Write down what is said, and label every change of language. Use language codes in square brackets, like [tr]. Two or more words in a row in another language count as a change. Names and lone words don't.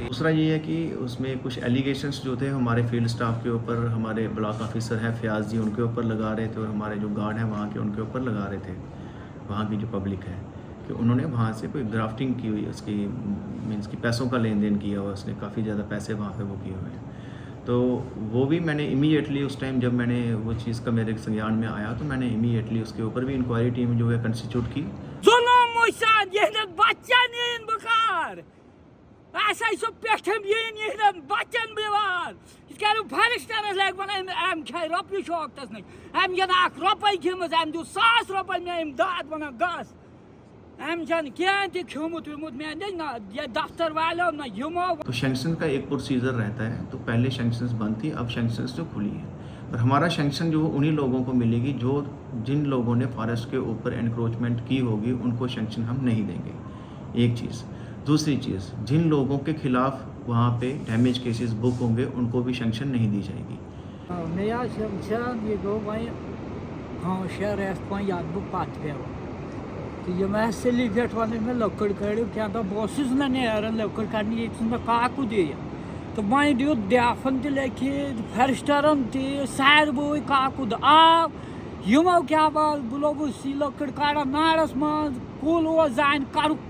[ur] دوسرا یہ ہے کہ اس میں کچھ ایلیگیشنس جو تھے ہمارے [en] field staff [ur] کے اوپر, ہمارے [en] block officer [ur] ہیں فیاض جی ان کے اوپر لگا رہے تھے اور ہمارے جو گارڈ ہیں وہاں کے ان کے اوپر لگا رہے تھے, وہاں کی جو پبلک ہے کہ انہوں نے وہاں سے کوئی گرافٹنگ کی ہوئی, اس کی مینس کی پیسوں کا لین دین کیا ہوا, اس نے کافی زیادہ پیسے وہاں پہ وہ کیے ہوئے ہیں. تو وہ بھی میں نے امیڈیٹلی اس ٹائم جب میں نے وہ چیز کا میرے سنگیان میں آیا تو میں نے امیڈیٹلی اس کے اوپر بھی [en] inquiry team [ur] جو ہے کنسٹیٹیوٹ کی. [ks] ظلم وٕچھان یِہنٛدٮ۪ن بچن یِن بہٕ کر اسے سُہ پٮ۪ٹھِم یِن یِہنٛدٮ۪ن بچن بِوار یِتھ کٔنۍ فارسٹرس لگہِ ونان أمۍ کھیہِ رۄپیہِ شوقتس نٕے أمۍ چھنہٕ 1 رۄپیہِ کھیٚمٕژ, أمۍ دیُت 1,000 رۄپیہِ مےٚ اِمداد ونان گژھ. أمۍ چھنہٕ کینٛہہ تہِ کھیوٚمُت ویوٚمُت مےٚ نِش نہ یہِ دفتر والیو نہ یِمو. [ur] تو سینکشن کا ایک پروسیجر رہتا ہے, تو پہلے سینکشنز بند تھی, اب سینکشنز جو کھلی ہے اور ہمارا سینکشن جو انہی لوگوں کو ملے گی جو جن لوگوں نے فارسٹ کے اوپر انکروچمنٹ کی ہوگی ان کو سینکشن ہم نہیں دیں گے, ایک چیز. دوسری چیز, جن لوگوں کے خلاف وہاں پہ [en] damage cases [ur] بک ہوں گے ان کو بھی سینکشن نہیں دی جائے گی. [ks] مےٚ سینکشن یہِ گوٚو وۄنۍ 5-6 رٮ۪تھ وۄنۍ یَتھ بہٕ پتھ پیوٚو تہٕ یِم ٲسۍ سِلی پٮ۪ٹھ وَنان مےٚ لٔکٕر کٔڑِو کینٛہہ دۄہ بہٕ اوسُس نہٕ نیران لٔکٕر کڑنہِ ییٚتہِ چھُنہٕ مےٚ کاکُد یِیہِ تہٕ وۄنۍ دیُت ڈیفن تہِ لیکھِتھ فارسٹرن تہِ ساروٕے کاکُد آو یِمو کیٛاہ بہٕ لوٚگُس یہِ لٔکٕر کڑان نارس منٛز کُل اوس زانہِ کَرُکھ